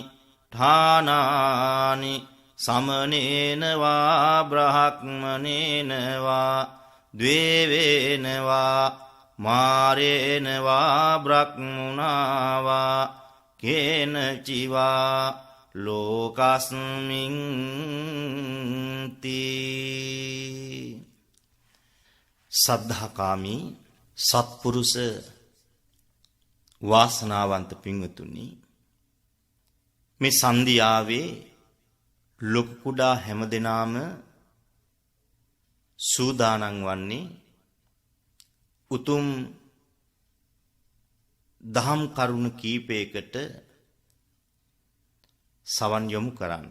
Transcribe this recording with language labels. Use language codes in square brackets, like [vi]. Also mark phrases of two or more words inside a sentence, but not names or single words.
[pi] ඨානානි සමනේනවා බ්‍රහ්මනේනවා ද්වේවේනවා මාරේනවා බ්‍රහ්මුණාවා කේනචිවා ලෝකස්මින් තී. [si] සද්ධාකාමී සත්පුරුෂ වාසනාවන්ත පින්වතුනි, මේ සන්ධ්‍යාවේ ලොකු කුඩා හැමදෙනාම සූදානම් වන්නේ උතුම් දහම් කරුණු කීපයකට සවන් යොමු කරන්න.